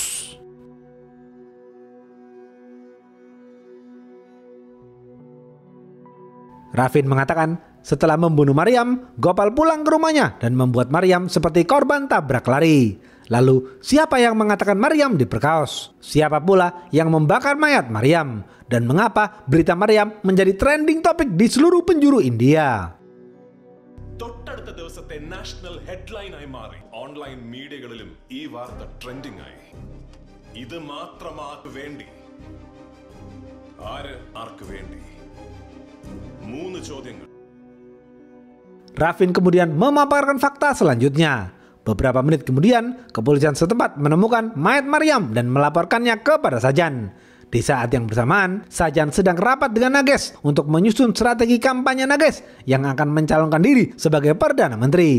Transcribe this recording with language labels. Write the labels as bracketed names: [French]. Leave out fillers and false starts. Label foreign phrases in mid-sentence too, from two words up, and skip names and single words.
[Indonesian] Raffin mengatakan setelah membunuh Maryam, Gopal pulang ke rumahnya dan membuat Maryam seperti korban tabrak lari. Lalu, siapa yang mengatakan Maryam diperkaos? Siapa pula yang membakar mayat Maryam? Dan mengapa berita Maryam menjadi trending topik di seluruh penjuru India? [Malayalam] തൊട്ടടുത്ത ദിവസത്തെ [English] national headlineആയി [Malayalam] മാറി [English] online mediaകളിലും [Malayalam] ഈ വാർത്ത ട്രെൻഡിംഗ് ആയി. ഇത് മാത്രമാർക്ക് വേണ്ടി, ആർക്ക് വേണ്ടി? 3 ചോദ്യങ്ങൾ. [Indonesian] Raffin kemudian memaparkan fakta selanjutnya. Beberapa menit kemudian, kepolisian setempat menemukan mayat Maryam dan melaporkannya kepada Sajan. Di saat yang bersamaan, Sajan sedang rapat dengan Nages untuk menyusun strategi kampanye Nages yang akan mencalonkan diri sebagai Perdana Menteri.